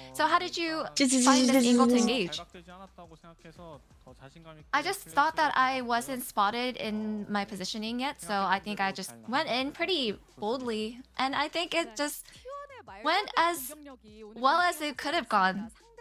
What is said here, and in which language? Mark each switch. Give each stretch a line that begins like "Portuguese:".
English: So how did you find this angle to engage?
Korean: 발각되지 않았다고 생각해서 더 자신감 있게
English: I just thought that I wasn't spotted in my positioning yet, so I think I just went in pretty boldly, and I think it just went as well as it could have gone.